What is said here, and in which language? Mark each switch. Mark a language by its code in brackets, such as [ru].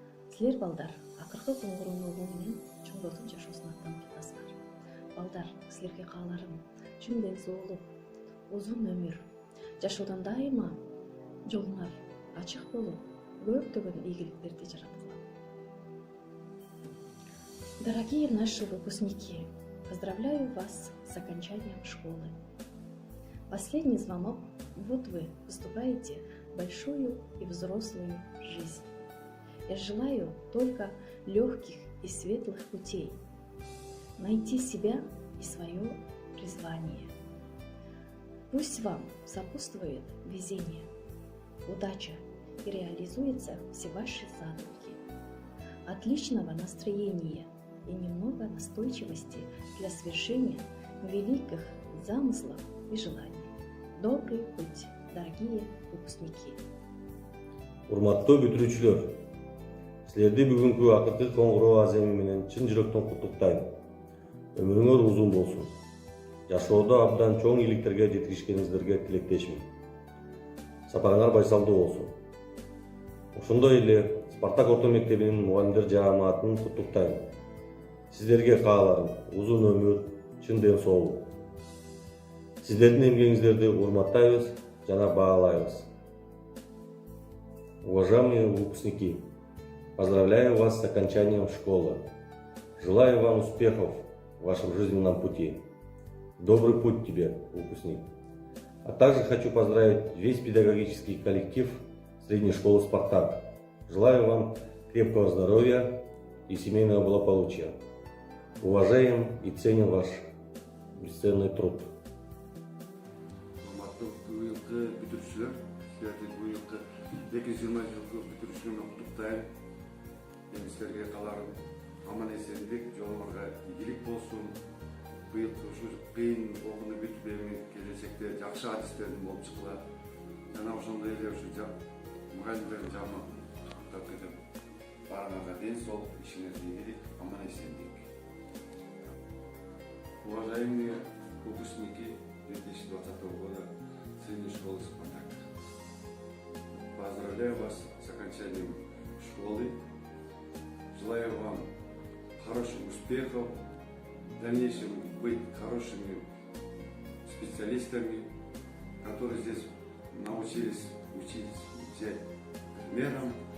[ky] Силер балдар акыркы коңгуроону угуу менен чоңдордун жашоосуна аттанып жатасыңар. Балдар, силерге кааларым чын ден соолук, узун өмүр, жашоодон дайыма жолуңар ачык болуп, көптөгөн ийгиликтерди жараткыла. [ru] Дорогие наши выпускники, поздравляю вас с окончанием школы. Последний звонок, вот вы вступаете в большую и взрослую жизнь. Я желаю только легких и светлых путей, найти себя и свое призвание. Пусть вам сопутствует везение, удача и реализуются все ваши задумки. Отличного настроения и немного настойчивости для свершения великих замыслов и желаний. Добрый путь, дорогие выпускники. [ky] Урматтуу бүтүрүүчүлөр, силерди бүгүнкү акыркы коңгуроо аземи менен чын жүрөктөн куттуктайм. Өмүрүңөр узун болсун. Жашоодо абдан чоң ийгиликтерге жетишкениңиздерге тилектешмин. Сапарыңар байсалдуу болсун. Ошондой эле Спартак орто мектебинин мугалимдер жаамаатын куттуктайм. Сиздерге кааларым узун өмүр, чын ден соолук. Сиздердин эмгегиңиздерди урматтайбыз жана баалайбыз. [ru] Уважаемые выпускники, поздравляю вас с окончанием школы. Желаю вам успехов в вашем жизненном пути. Добрый путь тебе, выпускник. А также хочу поздравить весь педагогический коллектив средней школы «Спартак». Желаю вам крепкого здоровья и семейного благополучия. Уважаем и ценим ваш бесценный труд. [ky] Быйылкы бүтүрүүчүлөр, силерди быйылкы 220 жылкы бүтүрүүчүлөр менен куттуктайм. Эми силерге кааларым аман эсендик, жолуңарга ийгилик болсун. Быйылкы ушу кыйын болгону бүтүп эми келечекте жакшы адистердин болуп чыккыла. Жана ошондой эле ушу мугалимдердин жааматы баарыңарга ден соолук, ишиңерде ийгилик, аман эсендик. [ru] Уважаемые выпускники 2020 года средней школы «Спартак». Поздравляю вас с окончанием школы. Желаю вам хороших успехов, в дальнейшем быть хорошими специалистами, которые здесь научились взять примером.